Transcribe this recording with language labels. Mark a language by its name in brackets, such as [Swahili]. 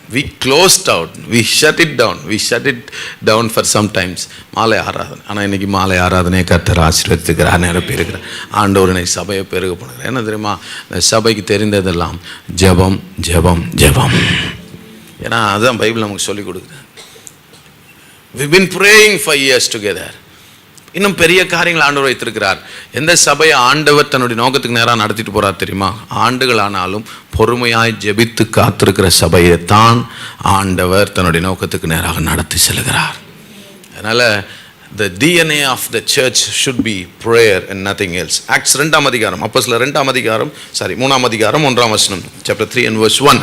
[English] we closed out, we shut it down for sometimes [Tamil] மாலை ஆராதனை. ஆனால் இன்றைக்கி மாலை ஆராதனையை கர்த்தர் ஆசீர்வதித்துக்கிறார், நிரப்பி இருக்கிறார். ஆண்டவர் இன்னைக்கு சபையை பெருக பண்ணுறார். என்ன தெரியுமா? இந்த சபைக்கு தெரிந்ததெல்லாம் ஜெபம் ஜெபம் ஜெபம். ஏன்னா அதுதான் பைபிள் நமக்கு சொல்லிக் கொடுக்குது. [English] We've been praying for years together. [Tamil] இன்னும் பெரிய காரியங்கள் ஆண்டவர் வைத்திருக்கிறார். எந்த சபையை ஆண்டவர் தன்னுடைய நோக்கத்துக்கு நேராக நடத்திட்டு போறார் தெரியுமா? ஆண்டுகள் ஆனாலும் பொறுமையாய் ஜெபித்து காத்திருக்கிற சபையை தான் ஆண்டவர் தன்னுடைய நோக்கத்துக்கு நேராக நடத்தி செல்கிறார். அதனால [English] the DNA of the church should be prayer and nothing else. [Tamil] Acts 2 அதிகாரம், அப்போஸ்தலர் 2 அதிகாரம், 3 அதிகாரம் 1 வசனம், [English] chapter 3 and verse 1.